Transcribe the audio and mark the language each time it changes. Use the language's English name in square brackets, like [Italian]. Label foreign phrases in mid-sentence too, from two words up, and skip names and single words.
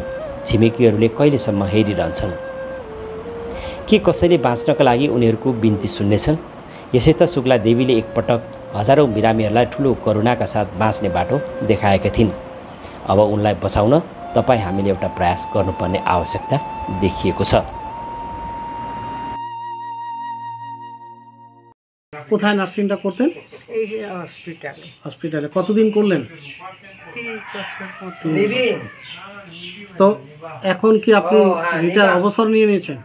[Nepali] छिमेकीहरूले कहिलेसम्म हेरिरहन्छन्? के कसैले बाँच्नका लागि उनीहरूको बिन्ती सुन्नेछन्? यसै त शुक्ला देवीले एकपटक हजारौँ बिरामीहरूलाई ठुलो करुणाका साथ बाँच्ने बाटो देखाएका थिइन्। अब उनलाई बचाउन तपाईँ हामीले एउटा प्रयास गर्नुपर्ने आवश्यकता देखिएको छ। [Bangla] কোথায় নার্সিংটা করতেন? এই হসপিটালে। হসপিটালে কতদিন করলেন? 30 বছর মতো। তো এখন কি আপনি রিটায়ার অবসর নিয়ে নিয়েছেন?